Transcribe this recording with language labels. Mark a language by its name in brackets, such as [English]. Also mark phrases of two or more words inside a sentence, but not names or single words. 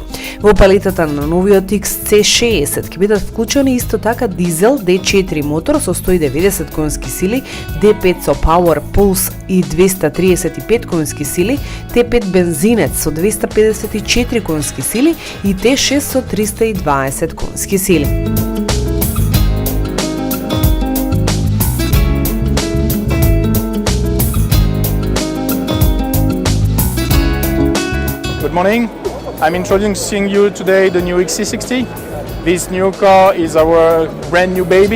[Macedonian] Во палетата на новиот XC60 ќе бидат вклучени исто така дизел D4 мотор со 190 конски сили, D5 со Power Pulse и 235 конски сили, T5 бензинец со 254 конски сили и T6 со 320 конски сили. [English] Good morning. I'm introducing you today the new XC60. This new car is our brand new baby.